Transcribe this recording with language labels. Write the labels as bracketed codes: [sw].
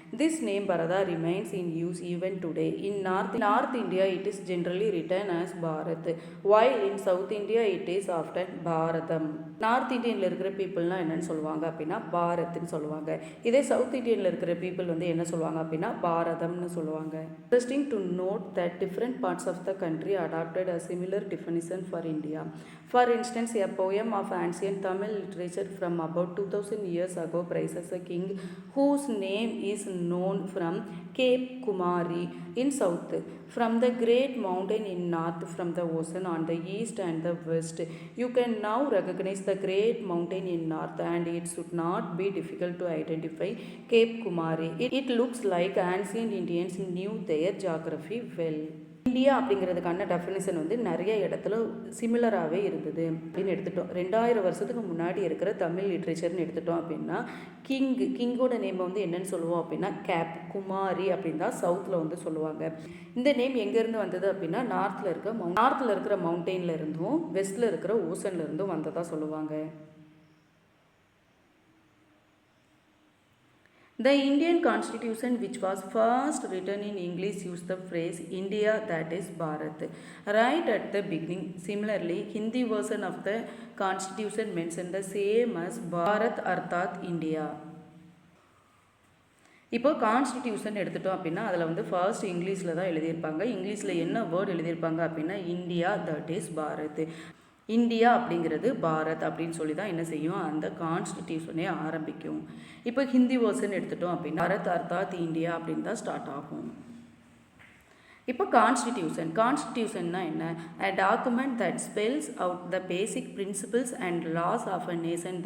[en] This name Bharata remains in use even today. In North India it is generally written as Bharat, while in South India it is often Bharatam. [ta] North இந்தியனில் இருக்கிற பீப்புள்னால் என்னென்னு சொல்லுவாங்க அப்படின்னா பாரத்ன்னு சொல்லுவாங்க. இதே south இந்தியனில் இருக்கிற people வந்து என்ன சொல்லுவாங்க அப்படின்னா பாரதம்னு சொல்லுவாங்க. [en] Interesting to note that different parts of the country adapted a similar definition for India. For instance, a poem of ancient Tamil literature from about 2000 years ago praises a king whose name is known from Cape Kumari in south, from the great mountain in north, from the ocean on the east and the west. You can now recognize the great mountain in north and it should not be difficult to identify Cape Kumari. It looks like ancient Indians knew their geography well. [ta] India அப்படிங்கிறதுக்கான definition வந்து நிறைய இடத்துல சிமிலராகவே இருந்தது அப்படின்னு எடுத்துட்டோம். 2000 வருஷத்துக்கு முன்னாடி இருக்கிற தமிழ் லிட்ரேச்சர்னு எடுத்துட்டோம் அப்படின்னா கிங்கோட நேம் வந்து என்னன்னு சொல்லுவோம் அப்படின்னா கேப் குமாரி அப்படின்னு தான் சவுத்தில் வந்து சொல்லுவாங்க. இந்த நேம் எங்கேருந்து வந்தது அப்படின்னா நார்த்தில் இருக்கிற மவுண்டெயினில் இருந்தும் வெஸ்ட்டில் இருக்கிற ஓசனில் இருந்தும் வந்ததாக சொல்லுவாங்க. [en] The Indian Constitution, which was first written in English, used the phrase India, that is Bharat, right at the beginning. Similarly, Hindi version of the Constitution mentioned the same as Bharat [hi] arthat [en] India. [ta] இப்போ constitution எடுத்துட்டோம் அப்படின்னா அதில் வந்து first இங்கிலீஷில் தான் எழுதியிருப்பாங்க. இங்கிலீஷில் என்ன வேர்டு எழுதியிருப்பாங்க அப்படின்னா India, [en] that is [ta] Bharat. India அப்படிங்கிறது பாரத் அப்படின்னு சொல்லி தான் என்ன செய்யும், அந்த கான்ஸ்டிடியூஷனே ஆரம்பிக்கும். இப்போ ஹிந்தி வேர்ஷன் எடுத்துட்டோம் அப்படின்னா பாரத் [hi] அர்த்தாத் [ta] இந்தியா அப்படின்னு தான் ஸ்டார்ட் ஆகும். இப்போ கான்ஸ்டிடியூஷன்னா என்ன? [en] A document that spells out the basic principles and laws of a nation.